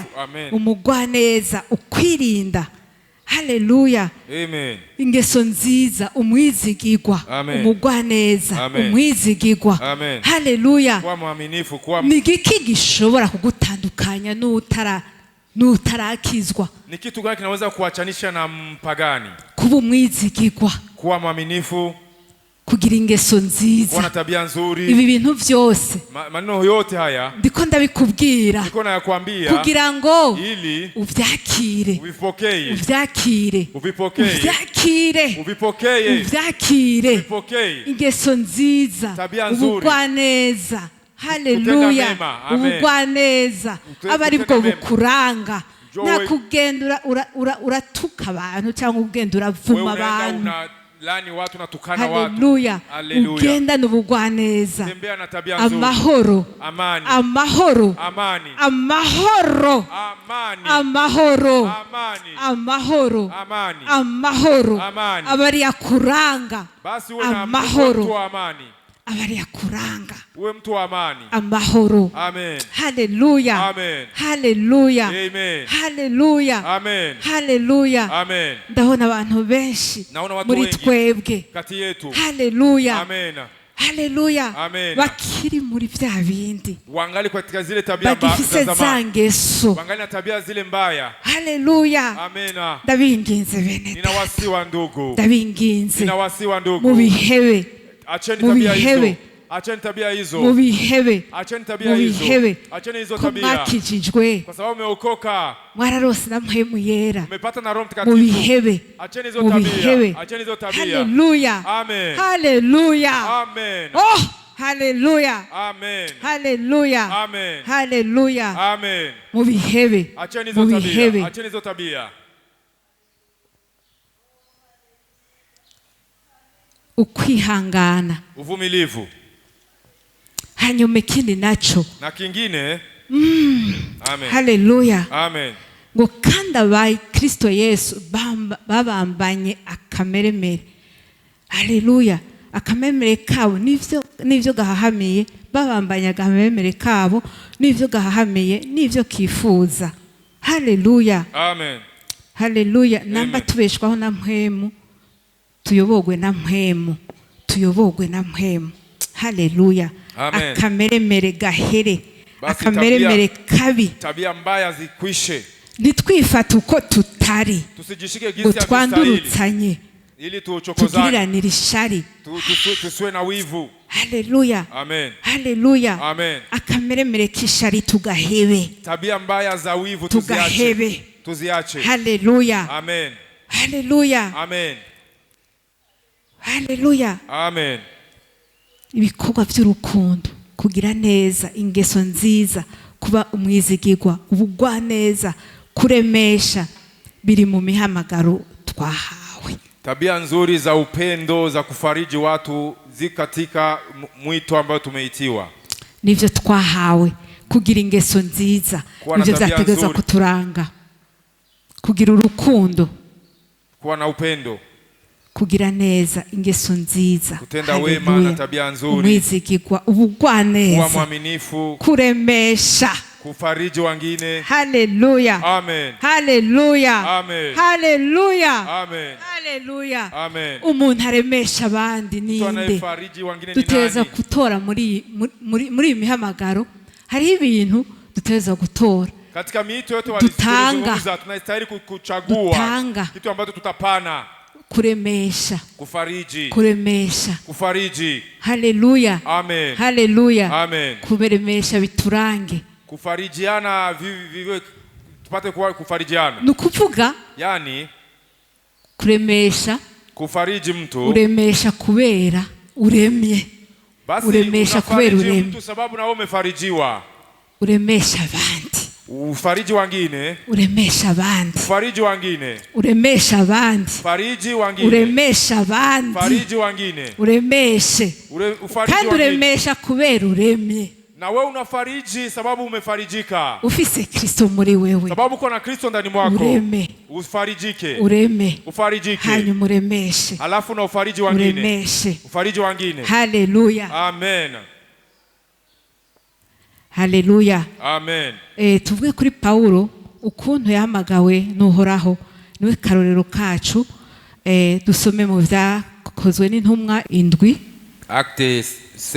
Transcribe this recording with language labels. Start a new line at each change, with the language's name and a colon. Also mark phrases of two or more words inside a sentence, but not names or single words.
Rundi: Umugwaneza, ukwirinda. Haleluya. Amen. Ingeso nziza, umwizigirwa, umugwaneza, umwizigirwa. Haleluya.
Swahili: Kuwa mwaminifu,
Rundi: ni igiki gishobora kugutandukanya n'utarakizwa?
Swahili: Ni kitu gani kinaweza kuachanisha na mpagani?
Rundi: Kuba umwizigirwa,
Swahili: kuwa mwaminifu,
Rundi: kugira ingeso nziza,
Swahili: kuwa na tabia nzuri.
Rundi: Ibi bintu byose
Swahili: maneno yote haya
Rundi: ndiko ndabikubwira,
Swahili: ndiko nayakwambia
Rundi: kugira ngo
Swahili: ili
Rundi: uvyakire,
Swahili: ubipokee,
Rundi: uvyakire,
Swahili: ubipokee,
Rundi: uvyakire,
Swahili: ubipokee,
Rundi: uvyakire,
Swahili: ubipokee,
Rundi: ingeso nziza, ubugwaneza. Haleluya. Ubugwaneza abari bwo bukuranga, na kugenda uratuka abantu cyangwa ugenda uravuma abantu.
Swahili: Lani watu natukana watu.
Rundi: Haleluya. Ugenda n'ubugwaneza.
Swahili: Tembea na tabia nzuri.
Rundi: Amahoro.
Swahili: Amani.
Rundi: Amahoro.
Swahili: Amani.
Rundi: Amahoro.
Swahili: Amani.
Rundi: Amahoro.
Swahili: Amani.
Rundi: Amahoro.
Swahili: Amani.
Rundi: Amahoro.
Swahili: Amani.
Rundi: Abari yakuranga.
Swahili: Basi uwe na mtu wa amani.
Rundi: Abari yakuranga.
Swahili: Uwe mtu wa amani.
Rundi: Amahoro. Amen. Haleluya. Amen. Haleluya. Amen. Haleluya. Amen. Haleluya. Amen. Ndabona abantu benshi muri twebwe
Swahili: kati yetu. Haleluya. Amen. Haleluya. Amen.
Rundi: Bakiri muri vya bindi,
Swahili: wangali katika zile tabia mbaya za zamani, wangali na tabia zile mbaya. Haleluya. Amen.
Rundi: Ndabinginze bene,
Swahili: ninawasiwa ndugu,
Rundi: ndabinginze
Swahili: ninawasiwa ndugu,
Rundi: mubihebe,
Swahili: acheni tabia hizo, Acheni tabia hizo.
Rundi: Mubihebe.
Swahili: Acheni tabia hizo.
Rundi: Mubihebe.
Swahili: Acheni hizo tabia.
Rundi: Kumakijijwe.
Swahili: Kwa sababu umeokoka.
Rundi: Mwararose na mpemu yera.
Swahili: Umepata na Roho Mtakatifu.
Rundi: Mubihebe.
Swahili: Acheni hizo tabia.
Rundi: Mubihebe.
Swahili: Acheni hizo tabia. Hallelujah. Amen. Hallelujah. Amen. Oh, hallelujah. Amen. Hallelujah. Amen. Hallelujah. Amen.
Rundi: Mubihebe.
Swahili: Acheni hizo tabia. Acheni hizo tabia.
Rundi: Ukwihangana.
Swahili: Uvumilivu.
Rundi: Hanyuma ikindi nacho.
Swahili: Na kingine. Amen. Hallelujah. Amen.
Rundi: Ngo kandi abaye Kristo Yesu babambanye akameremere. Hallelujah. Akameremere kabo nivyo gahahamiye, babambanye akameremere kabo nivyo gahahamiye, nivyo kifuza. Hallelujah. Amen. Hallelujah. Namba tubeshwaho na mpemu, tuyobogwe na mpemu, tuyobogwe na mpemu. Hallelujah. Amen. Akameremere gahere, akameremere kabi,
Swahili: tabia mbaya zikwishe.
Rundi: Nitwifata uko tutari,
Swahili: tusijishike gisi
Rundi: twandurutsanye,
Swahili: ili tuchokozane,
Rundi: tugiranire ishari,
Swahili: tusiwe na wivu. Hallelujah. Amen. Hallelujah. Amen.
Rundi: Akameremere kishari tugahebe,
Swahili: tabia mbaya za wivu
Rundi: tugahebe,
Swahili: tuziache. Hallelujah. Amen. Hallelujah. Amen. Hallelujah. Amen.
Rundi: Ibikorwa by'urukundo, kugira neza, ingeso nziza, kuba umwizigirwa, ubugwa neza, kuremesha, biri mu mihamagaro twahawe.
Swahili: Tabia nzuri za upendo, za kufariji watu zikatika mwito ambao tumeitiwa.
Rundi: Nivyo twahawe, kugira ingeso nziza, nivyo vyategeza kuturanga. Kugira urukundo,
Swahili: kuwa na upendo,
Rundi: kugira neza, ingeso nziza,
Swahili: kutenda wema na tabia nzuri,
Rundi: umwizigirwa, ubugwa neza,
Swahili: kuwa mwaminifu,
Rundi: kuremesha,
Swahili: kufariji wengine. Hallelujah. Amen. Hallelujah. Amen. Hallelujah. Amen. Hallelujah. Amen.
Rundi: Umuntu aremesha abandi ninde? Duteza gutora muri mihamagaro. Hari ibintu duteza gutora.
Swahili: Katika miito yote walizungumza, tunastahili kuchagua kitu ambacho tutapana.
Rundi: Kuremesha.
Swahili: Kufariji.
Rundi: Kuremesha.
Swahili: Kufariji. Hallelujah. Amen. Hallelujah. Amen.
Rundi: Kuberemesha biturange.
Swahili: Kufarijiana vivi tupate kufarijiana.
Rundi: Nukuvuga
Swahili: yani
Rundi: kuremesha,
Swahili: kufariji mtu,
Rundi: uremesha kubera uremye.
Swahili: Basi
Rundi: uremesha kubera uremye
Swahili: mtu sababu na wewe umefarijiwa.
Rundi: Uremesha abandi,
Swahili: ufariji wengine.
Rundi: Uremesha abandi,
Swahili: ufariji wengine.
Rundi: Uremesha abandi,
Swahili: fariji wengine.
Rundi: Uremesha abandi,
Swahili: fariji wengine.
Rundi: Uremeshe kandi uremesha kubera uremye.
Swahili: Na wewe unafariji sababu umefarijika.
Rundi: Ufise Kristo muri wewe.
Swahili: Sababu uko na Kristo ndani mwako.
Rundi: Ureme.
Swahili: Ufarijike.
Rundi: Ureme.
Swahili: Ufarijike.
Rundi: Hanyuma uremeshe.
Swahili: Alafu na ufariji wengine.
Rundi: Uremeshe.
Swahili: Ufariji wengine. Hallelujah. Amen. Hallelujah. Amen.
Rundi: Tuvuge kuri Paulo ukuntu yahamagawe n'Uhoraho, niwe karorero kacu. Dusome mu vyakozwe n'intumwa 7.
French: Actes 7.